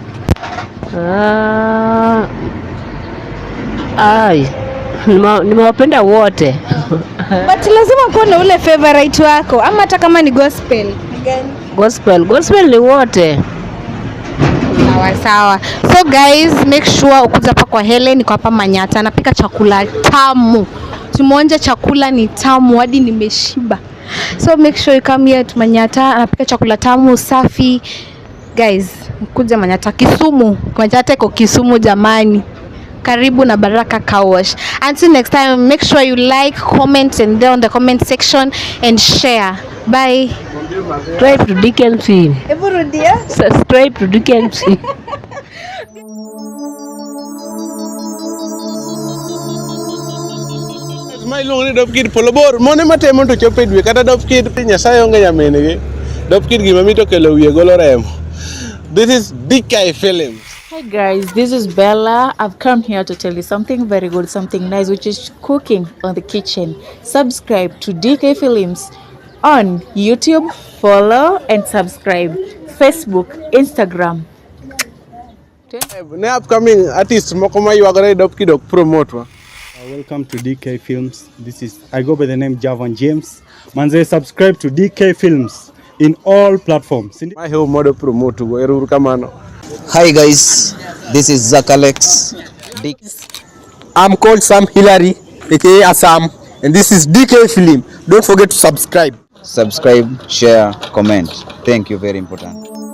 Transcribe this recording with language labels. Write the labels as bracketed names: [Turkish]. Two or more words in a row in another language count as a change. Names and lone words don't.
[Swahili] Nimewapenda wote. But lazima kuwa na ule favorite wako, ama hata kama ni gospel. Gospel ni wote. Sawa. So guys, [English] make sure [Swahili] ukuja hapa kwa Helen, kwa hapa Manyata. Anapika chakula tamu. Tumeonja chakula ni tamu hadi nimeshiba. [English] So make sure you come here to Manyata. [Swahili] Anapika chakula tamu safi. Guys, mkuja Manyata Kisumu. Manyata iko Kisumu jamani. Karibu na Baraka Car Wash. [English] Until next time, make sure you like, comment and down the comment section and share. Bye. Subscribe to DK Film. [Swahili] Ebu rudia. [English] Subscribe to DK Film. [Luo (Kenya and Tanzania)] My long dop kid polobor mone matemo to chope dwe kata dop kid nyasaye onge nyamenege dop kid gima mito kelo wiye golo remo. [English] This is DK Films. Hi guys, this is Bella. I've come here to tell you something very good, something nice, which is cooking on the kitchen. Subscribe to DK Films on YouTube, follow and subscribe. Facebook, Instagram. [Luo (Kenya and Tanzania)] Ne [English] upcoming artist [Luo (Kenya and Tanzania)] moko ma yuagore dop kid ok promote wa. [English] Welcome to DK Films. I go by the name Javan James. Manze, subscribe to DK Films in all platforms. [Luo (Kenya and Tanzania)] My home model promote go eruru kamano. [English] Hi guys, this is Zach Alex. I'm called Sam Hillary, aka Assam, and this is DK Film. Don't forget to subscribe. Subscribe, share, comment. Thank you, very important.